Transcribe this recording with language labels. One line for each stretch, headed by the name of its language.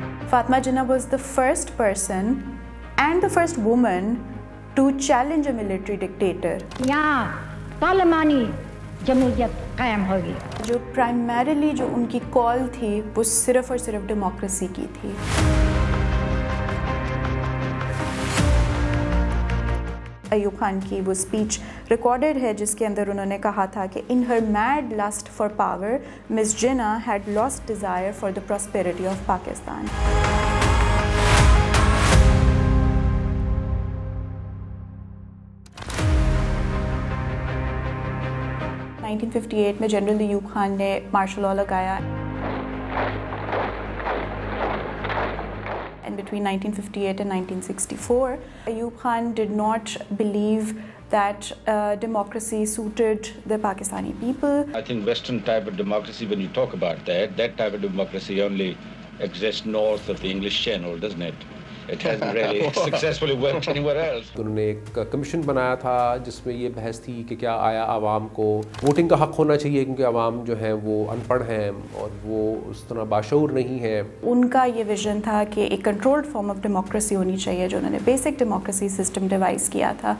English: Fatma Jinnah was the first person and the first woman to challenge a military dictator.
Hindi: यहाँ पार्लिमानी जमहूरियत कायम होगी. जो प्राइमरीली जो उनकी कॉल थी वो सिर्फ और सिर्फ डेमोक्रेसी की थी. अयूब खान की वो स्पीच रिकॉर्डेड है जिसके अंदर उन्होंने कहा था कि
English: In her mad lust for power Miss Jinnah had lost desire for the prosperity of Pakistan.
Hindi: Nineteen 1958 में जनरल अयूब खान ने मार्शल लॉ लगाया.
English: And between 1958 and 1964, Ayub Khan did not believe that democracy suited the Pakistani people. I think Western type of democracy, when you talk about that type of democracy only exists north of the English Channel, doesn't it? It hasn't really successfully worked anywhere else.
Hindi: उन्होंने एक commission बनाया था जिसमें ये बहस थी कि क्या आया आवाम को वोटिंग का हक़ होना चाहिए, क्योंकि आवाम जो है वो अनपढ़ हैं और वो उस तरह बाशऊर नहीं है. उनका ये विजन था कि एक कंट्रोल्ड फॉर्म ऑफ डेमोक्रेसी होनी चाहिए, जो उन्होंने बेसिक डेमोक्रेसी सिस्टम डिवाइस किया था.